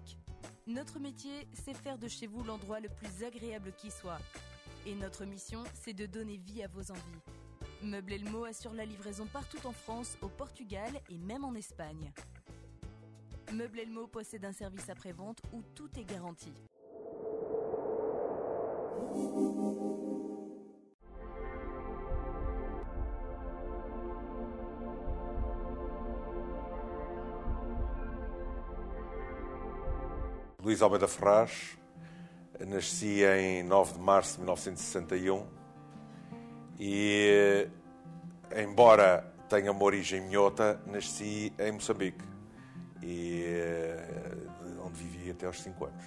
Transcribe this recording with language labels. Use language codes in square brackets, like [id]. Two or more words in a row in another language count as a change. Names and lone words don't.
[fr] Notre métier, c'est faire de chez vous l'endroit le plus agréable qui soit. Et notre mission, c'est de donner vie à vos envies. Meubles Elmo assure la livraison partout en France, au Portugal et même en Espagne. Meubles Elmo possède un service après-vente où tout est garanti. [pt] Luís Almeida Ferraz, nasci em 9 de março de 1961 e, embora tenha uma origem minhota, nasci em Moçambique, onde vivi até aos 5 anos.